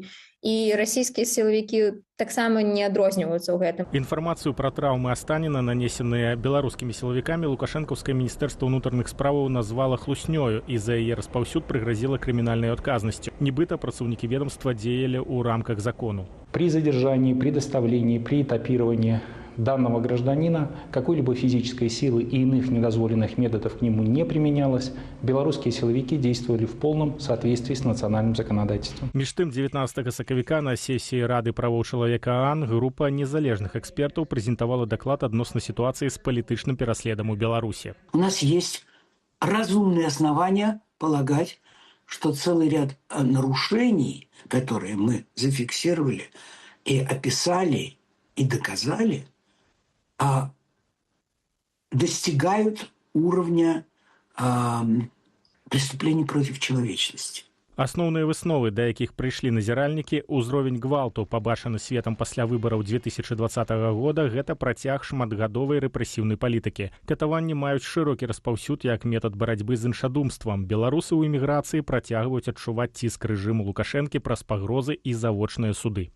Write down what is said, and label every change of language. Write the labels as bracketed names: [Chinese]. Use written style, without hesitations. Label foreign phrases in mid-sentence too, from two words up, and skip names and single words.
[Belarusian] І расійскія сілавікі таксама не адрозніваюцца ў гэтым. Інфармацыю пра траўмы Астаніна, нанесеныя беларускімі сілавікамі, лукашэнкаўскае міністэрства ўнутраных справаў назвала хлуснёю, і за яе распаўсюд прыгразіла крымінальнай адказнасцю. Нібыта працаўнікі ведомства дзеялі ў рамках закону. [Russian] При задержании, при доставлении, при этапировании данного гражданина какой-либо физической силы и иных недозволенных методов к нему не применялось. Белорусские силовики действовали в полном соответствии с национальным законодательством. [Belarusian] Між тым, 19 сакавіка на сесіі Рады правоў чалавека ААН група незалежных экспертаў прэзентавала даклад адносна [Russian] ситуации с [Belarusian] палітычным пераследам у Беларуси. [Russian] У нас есть разумные основания полагать, что целый ряд нарушений, которые мы зафиксировали и описали, и доказали, достигают уровня преступлений против человечности. [Belarusian] Асноўныя высновы, да якіх прыйшлі назіральнікі, узровень гвалту, пабачаны светам пасля выбараў 2020 года, гэта працяг шматгадовай рэпрэсіўнай палітыкі. Катаванні маюць шырокі распаўсюд як метад барацьбы з іншадумствам. Беларусы ў эміграцыі працягваюць адчуваць ціск рэжыму Лукашэнкі праз пагрозы і завочныя суды.